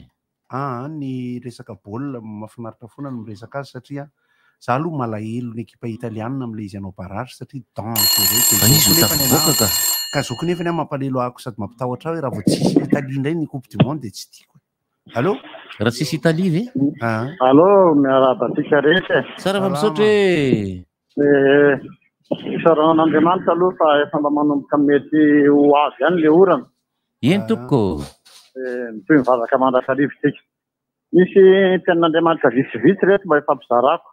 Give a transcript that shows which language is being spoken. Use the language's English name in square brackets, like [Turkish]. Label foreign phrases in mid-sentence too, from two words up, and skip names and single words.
[Malagasy] ny resaka baolina mahafinaritra foana no miresaka azy satria za aloha malahelo ny ekipa italiana am'le izy anao barage satria dangereux ka zoko nefany mampalelo ahako sady mampitahotra hoe raha vao tsisy Italie indray ny [French] coupe du monde [Malagasy] de tsy tiako allo raha tsisy Italie ve allo miarabatsika rehetra sara fa misaotra hoe Isaran'Andriamanitra aloha fa efa mba manomboka mety ho avy ihany le orana. Eny tompoko. Toy mivavaka mandrakarivotsika. Misy tenin'Andriamanitra vitsivitsy reto mba efa mpizarako.